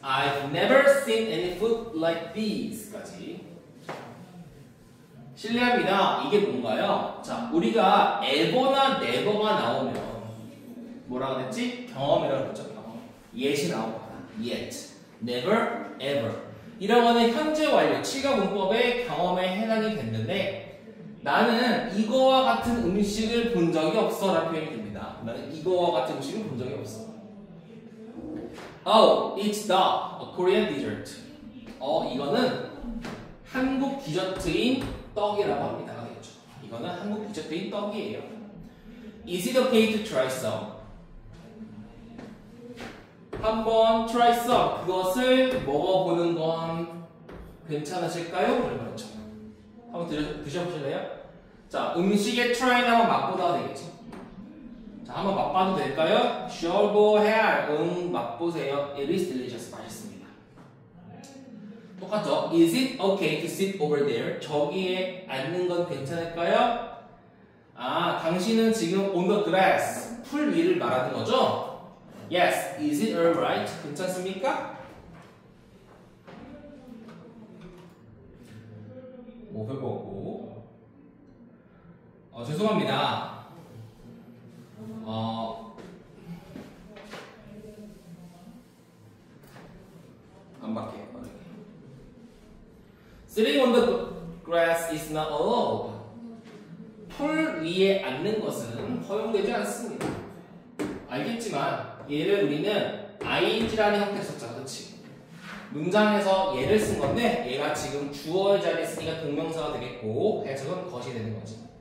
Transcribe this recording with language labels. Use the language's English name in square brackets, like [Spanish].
[English] I've never seen any food like this. [Korean] 까지. 실례합니다. 이게 뭔가요? 자, 우리가 ever나 never가 나오면 뭐라 그랬지? 경험이라고 그랬죠. 경험. yet이 나옵니다. yet, never, ever. 이런 거는 현재 완료, 치가 문법의 경험에 해당이 됐는데, 나는 이거와 같은 음식을 본 적이 없어 라는 표현이 됩니다. 나는 이거와 같은 음식을 본 적이 없어. [English] Oh, it's a Korean dessert. [Korean] 이거는 한국 디저트인 떡이라고 합니다. 되겠죠. 이거는 한국 디저트인 떡이에요. [English] Is it okay to try some? [Korean] 한번 try some 그것을 먹어보는 건 괜찮으실까요? 그렇죠. 한번 드셔보실래요? 자, 음식에 try는 한번 맛보다 되겠죠. 자, 한번 맛봐도 될까요? [English] Sure, go ahead. [Korean] 맛보세요. [English] It is delicious. [Korean] 맛있습니다. 똑같죠? [English] Is it okay to sit over there? [Korean] 저기에 앉는 건 괜찮을까요? 아, 당신은 지금 [English] on the grass. [Korean] 풀 위를 말하는 거죠? Yes. [English] Is it alright? [Korean] 괜찮습니까? 뭐 별거 없고. 죄송합니다. 안 받게. [English] Sitting on the grass is not allowed. [Korean] 풀 위에 앉는 것은 허용되지 않습니다. 알겠지만 얘를 우리는 ing라는 형태로 썼잖아, 그렇지? 문장에서 얘를 쓴 건데 얘가 지금 주어의 자리에 쓰니까 동명사가 되겠고 해석은 것이 되는 거지.